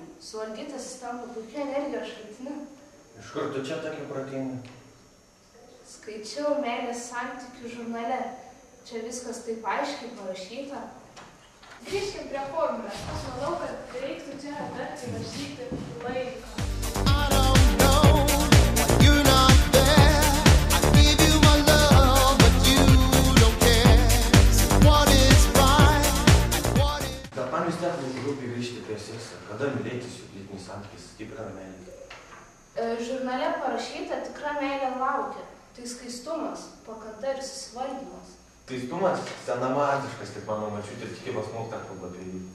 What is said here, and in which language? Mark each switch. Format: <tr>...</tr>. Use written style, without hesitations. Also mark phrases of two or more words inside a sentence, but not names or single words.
<lt>Suvaldytas jis tampa puikia energijos šaltiniu. Iš kur tu čia tokia protinga? Skaičiau meilės santykių žurnale. Čia viskas taip aiškiai parašyta. Grįžkim prie formulės. Aš manau, kad reiktų čia dar įrašyti laiką.</lt> <en>I don't know why you're not there. I give you my love, but you don't care. So what is right and what is...</en> <lt>Bet man vis tiek rūpi grįžti prie sekso. Kada mylėtis juk lytinis santykis, tikra meilė? Žurnale parašyta, tikra meilė laukia. Tai skaistumas, pakanta ir susivaldymas. Skaistumas senamadiškas, tik mano močiutė tiki pas mokytoją kalba apie jį.</lt>